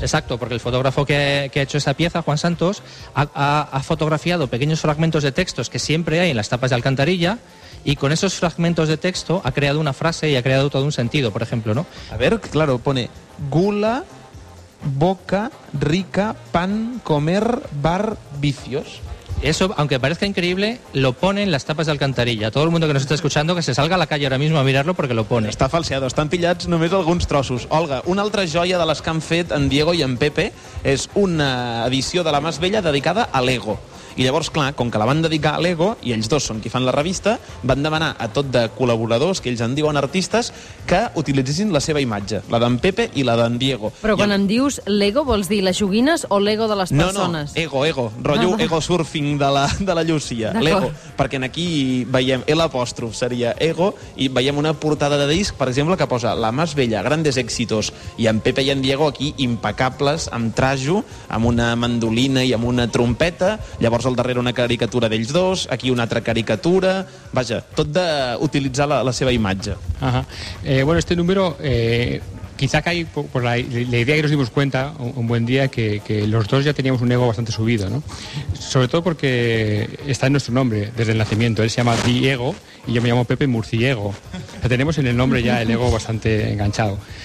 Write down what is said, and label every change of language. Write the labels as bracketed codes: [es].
[es] Exacto, porque el fotógrafo que ha hecho esa pieza, Juan Santos, ha fotografiado pequeños fragmentos de textos que siempre hay en las tapas de alcantarilla, y con esos fragmentos de texto ha creado una frase y ha creado todo un sentido, por ejemplo, ¿no? A ver, claro, pone gula, boca, rica, pan, comer, bar, vicios. Eso, aunque parezca increíble, lo pone en las tapas de alcantarilla. Todo el mundo que nos está escuchando, que se salga a la calle ahora mismo a mirarlo porque lo pone. Está falseado, están [ca] pillats només alguns trossos. Olga, una altra joia de les que han fet en Diego i en Pepe és una edició de La Más Bella dedicada a l'ego. I llavors, clar, com que la van dedicar a l'ego, i ells dos són qui fan la revista, van demanar a tot de col·laboradors, que ells en diuen artistes, que utilitzessin la seva imatge, la d'en Pepe i la d'en Diego. Però quan en dius l'ego, vols dir les joguines o l'ego de les persones? No, ego, rotllo ego surfing de la Llúcia, l'ego. Perquè aquí veiem l'apòstrof, seria ego, i veiem una portada de disc, per exemple, que posa La Más Bella, Grandes Éxitos, i en Pepe i en Diego aquí impecables, amb trajo, amb una mandolina i amb una trompeta, llavors al darrere una caricatura d'ells dos, aquí una altra caricatura, vaja, tot d'utilitzar la seva imatge. [es] Bueno, este número quizá cae por la idea que nos dimos cuenta un buen día que los dos ya teníamos un ego bastante subido, ¿no? Sobre todo porque está en nuestro nombre desde el nacimiento. Él se llama Diego y yo me llamo Pepe Murciego. O sea, tenemos en el nombre ya el ego bastante enganchado.